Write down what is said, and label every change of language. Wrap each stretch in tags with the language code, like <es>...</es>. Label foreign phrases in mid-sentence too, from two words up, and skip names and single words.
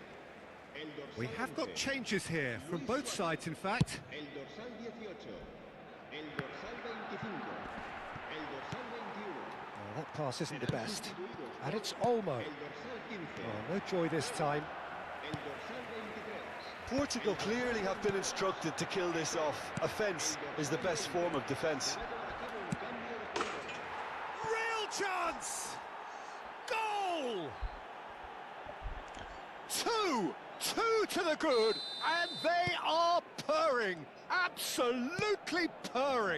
<es>El dorsal</es> <en>We have got</en> <es>11,</es> <en>changes here, from both sides in fact.</en> <es>el dorsal 18, el dorsal 25, el dorsal 21.</es> <en>Oh, that pass isn't the best. And it's Olmo.</en> <es>El dorsal 15,</es> <en>Oh, no joy this time.</en> <es>el dorsal 23.</es> <en>Portugal clearly have been instructed to kill this off. Offence is the best form of defence. Real chance! Goal! Two to the good, and they are purring, absolutely purring.</en>